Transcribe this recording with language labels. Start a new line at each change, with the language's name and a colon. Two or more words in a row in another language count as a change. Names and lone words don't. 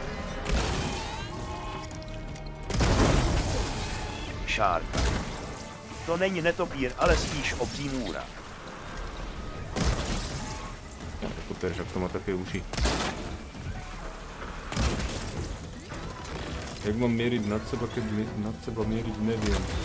Czech: Shaarka. To není netopír, ale spíš obří můra. Super, že to má také uši.
Slovak: Jak mám mieriť nad seba, keď nad seba mieriť neviem.